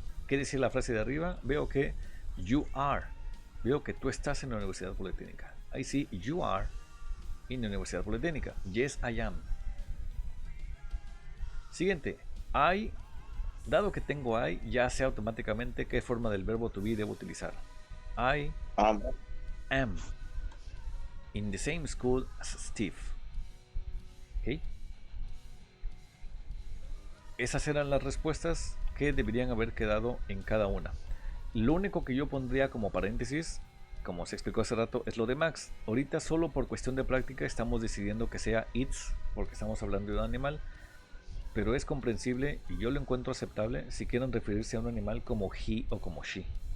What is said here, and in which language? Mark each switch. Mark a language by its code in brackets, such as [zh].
[es] ¿Qué dice la frase de arriba? Veo que [en] you are. [es] Veo que tú estás en la Universidad Politécnica. [en] I see you are in the Universidad Politécnica. Yes, I am. [es] Siguiente. I, dado que tengo I, ya sé automáticamente qué forma del verbo to be debo utilizar. [en] I am in the same school as Steve. [es] ¿Ok? Esas eran las respuestas que deberían haber quedado en cada una. Lo único que yo pondría como paréntesis, como se explicó hace rato, es lo de Max. Ahorita solo por cuestión de práctica estamos decidiendo que sea it's, porque estamos hablando de un animal, pero es comprensible y yo lo encuentro aceptable si quieren referirse a un animal como he o como she.